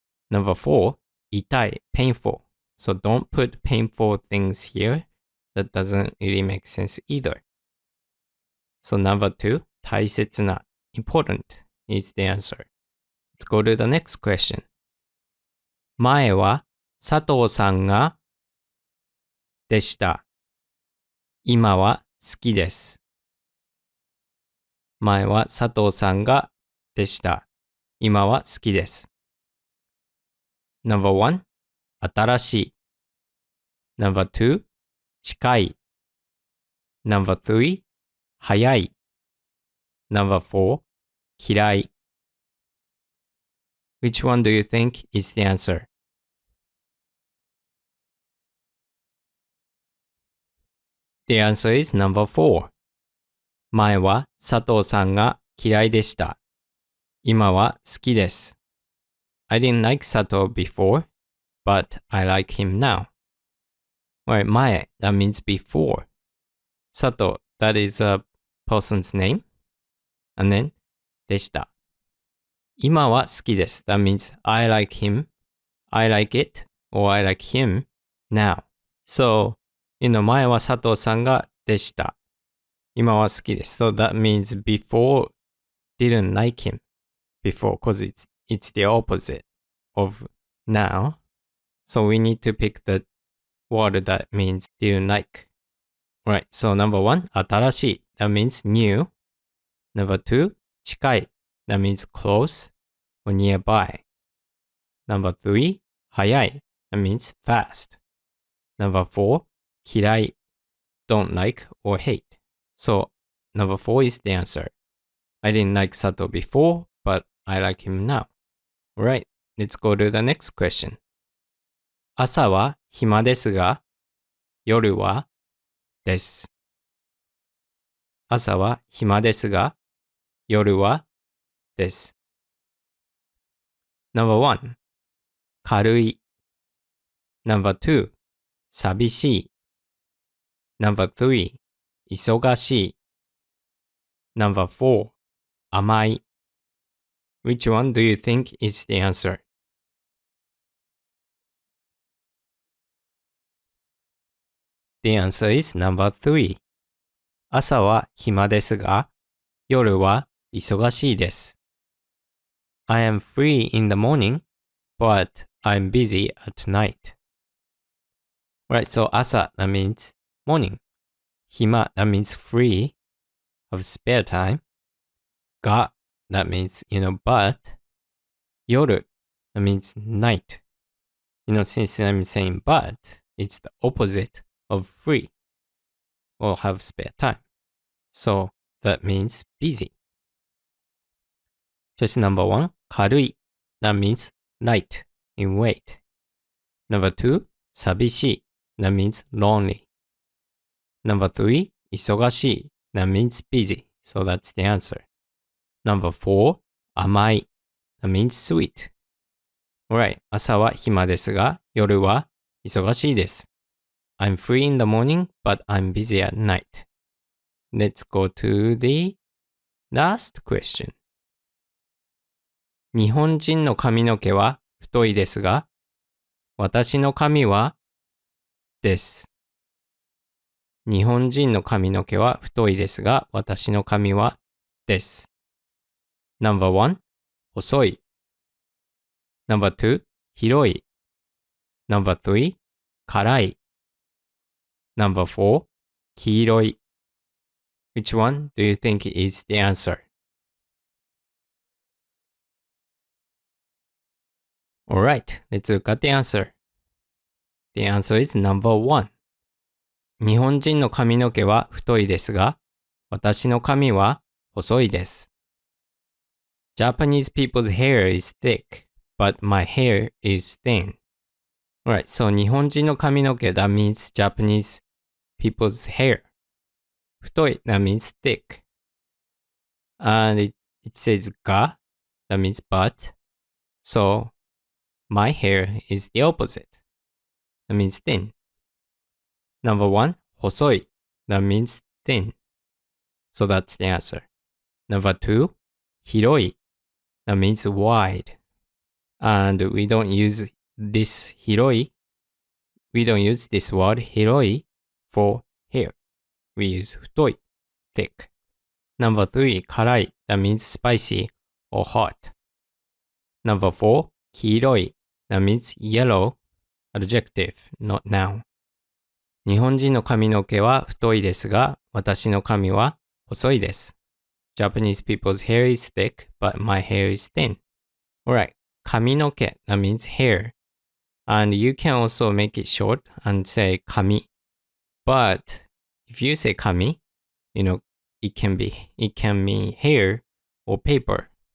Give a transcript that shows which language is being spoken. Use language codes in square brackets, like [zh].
[en] Number 4, 痛い, painful. So don't put painful things here. That doesn't really make sense either. So number 2, 大切な, important is the answer. Let's go to the next question. [ja] 前は佐藤さんがでした。今は好きです。前は佐藤さんがでした。今は好きです。 [en] Number 1, [ja] 新しい。 [en] Number 2, 近い。Number 3, 早い。 Number 4, 嫌い。 Which one do you think is the answer? The answer is number 4. [ja] 前は佐藤さんが嫌いでした。今は好きです。 [en] I didn't like Sato before, but I like him now. Right, 前, that means before. Sato, that is a person's name. And then, でした。 [ja] 今は好きです。 [en] That means I like him, I like it, or I like him now. [ja] So, 前は佐藤さんがでした。今は好きです。 [en] So that means before didn't like him before because it's the opposite of now. So we need to pick the word that means didn't like. Right, so number one, 新しい that means new. Number two, 近い that means close or nearby. Number three, 早い that means fast. Number four, 嫌い don't like or hate. So number four is the answer. I didn't like Sato before, but I like him now. Alright, let's go to the next question. [ja] 朝は暇ですが、夜はです。朝は暇ですが、夜はです。 [en] Number one, 軽い。 Number two, 寂しい。 Number three, 忙しい。 Number four, 甘い。 Which one do you think is the answer? The answer is number three. [ja] 朝は暇ですが、夜は忙しいです。 [en] I am free in the morning, but I'm busy at night. Right, so 朝 that means morning. 暇 that means free of spare time. が that means, but. 夜 that means night. Since I'm saying but, it's the opposite of free or have spare time. So that means busy. Choice number one, 軽い that means light in weight. Number two, 寂しい that means lonely. Number three, 忙しい that means busy. So that's the answer. Number four, 甘い that means sweet. [ja] Alright, 朝は暇ですが、夜は忙しいです。 [en] I'm free in the morning, but I'm busy at night. Let's go to the last question. 日本人の髪の毛は太いですが、私の髪はです。日本人の髪の毛は太いですが、私の髪はです。 Number one, 細い。 Number two, 広い。 Number three, 辛い。 Number four, 黄色い。 Which one do you think is the answer? Alright, let's look at the answer. The answer is number one. [ja] 日本人の髪の毛は太いですが、私の髪は細いです。 [en] Japanese people's hair is thick, but my hair is thin. Alright, so [ja] 日本人の髪の毛 [en] that means Japanese people's hair. 太い that means thick. And it says が that means but. So my hair is the opposite. That means thin. Number one, 細い that means thin. So that's the answer. Number two, 広い that means wide. And we don't use this 広い we don't use this word 広い for hair. We use 太い thick. Number three, 辛い that means spicy or hot. Number four, 黄色い that means yellow, adjective, not noun. [ja] 日本人の髪の毛は太いですが、私の髪は細いです。 [en] Japanese people's hair is thick, but my hair is thin. Alright, 髪の毛 that means hair. And you can also make it short and say 髪. But if you say 髪, it can mean hair or paper.